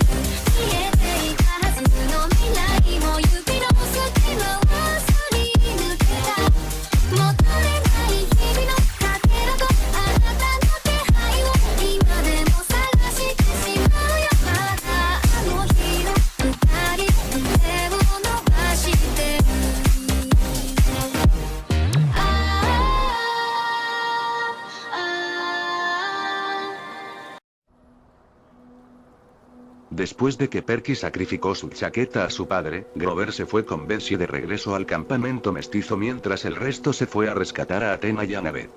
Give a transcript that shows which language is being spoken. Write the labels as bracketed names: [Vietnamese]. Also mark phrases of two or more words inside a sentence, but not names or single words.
[Japanese] 見えていたはずの未来も指の隙間はすり抜けた。求めない日々のかけらとあなたの気配を今でも探してしまうよ。まだあの日の二人手を伸ばしてる。 [Spanish] Después de que Perky sacrificó su chaqueta a su padre, Grover se fue con Bessie de regreso al campamento mestizo mientras el resto se fue a rescatar a Athena y Annabeth.